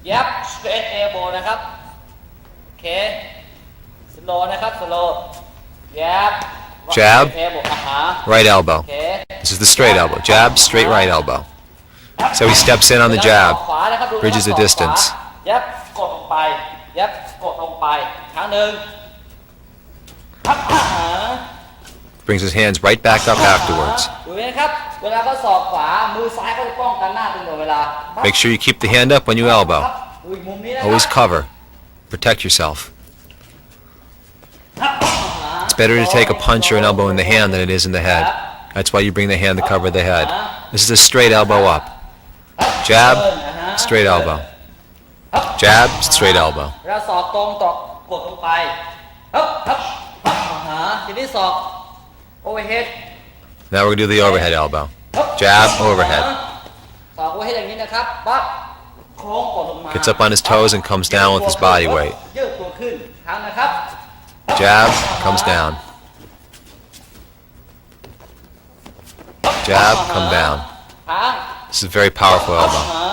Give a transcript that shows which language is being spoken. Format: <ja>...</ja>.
<th>เย็บ</th> <en>straight elbow</en> <th>นะครับโอเค slow นะครับ slow เย็บ</th> <en>Jab. elbow อ่าฮะ Right elbow.</en> <th>โอเค</th> <en>This is the straight elbow. Jab, straight right elbow. So he steps in on the jab, bridges the distance.</en> <th>เย็บกดลงไปเย็บกดลงไปครั้งหนึ่ง</th> <en>Brings his hands right back up afterwards.</en> <th>ดูนะครับเวลาเขาศอกขวามือซ้ายเขาจะป้องกันหน้าตลอดเวลา</th> <en>Make sure you keep the hand up when you elbow.</en> <th>ดูอีกมุมนี้นะครับ</th> <en>Always cover. Protect yourself. It's better to take a punch or an elbow in the hand than it is in the head. That's why you bring the hand to cover the head. This is a straight elbow up. Jab, straight elbow. Jab, straight elbow.</en> <th>เวลาศอกตรงตอกกดลงไปฮึบฮึบทีนี้ศอก overhead</th> <en>Now we're going to do the overhead elbow. Jab, overhead.</en> <th>ศอก overhead อย่างนี้นะครับปั๊บโค้งกดลงมา</th> <en>Gets up on his toes and comes down with his body weight.</en> <th>ยืดตัวขึ้นครั้งนะครับ</th> <en>Jab, comes down. Jab, come down.</en> <th>ครั้ง</th> <en>This is a very powerful elbow.</en>